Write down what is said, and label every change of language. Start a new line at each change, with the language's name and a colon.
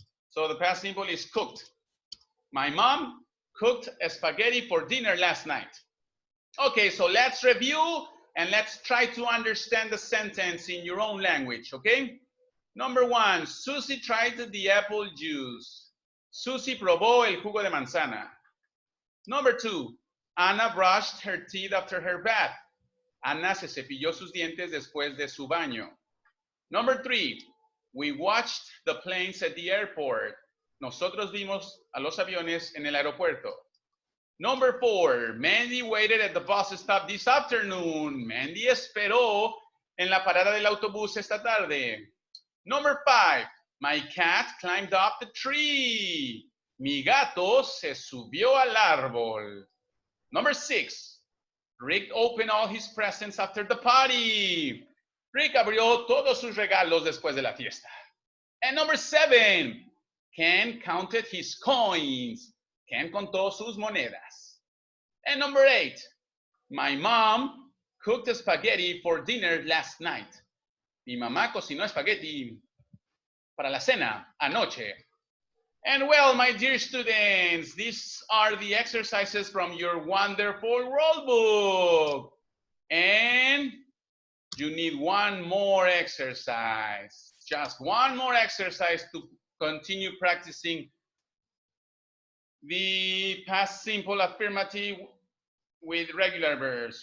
English: So the past simple is cooked. My mom cooked spaghetti for dinner last night. Okay, so let's review and let's try to understand the sentence in your own language, okay? Number 1, Susie tried the apple juice.
Spanish: Susie probó el jugo de manzana.
English: Number 2, Anna brushed her teeth after her bath.
Spanish: Ana se cepilló sus dientes después de su baño.
English: Number 3, we watched the planes at the airport.
Spanish: Nosotros vimos a los aviones en el aeropuerto.
English: Number 4, Mandy waited at the bus stop this afternoon.
Spanish: Mandy esperó en la parada del autobús esta tarde.
English: Number 5, my cat climbed up the tree.
Spanish: Mi gato se subió al árbol.
English: Number 6, Rick opened all his presents after the party.
Spanish: Rick abrió todos sus regalos después de la fiesta.
English: And number 7, Ken counted his coins.
Spanish: Ken contó sus monedas.
English: And number 8, my mom cooked spaghetti for dinner last night.
Spanish: Mi mamá cocinó espagueti para la cena anoche.
English: And well, my dear students, these are the exercises from your wonderful roll book. And you need one more exercise. Just one more exercise to continue practicing the past simple affirmative with regular verbs.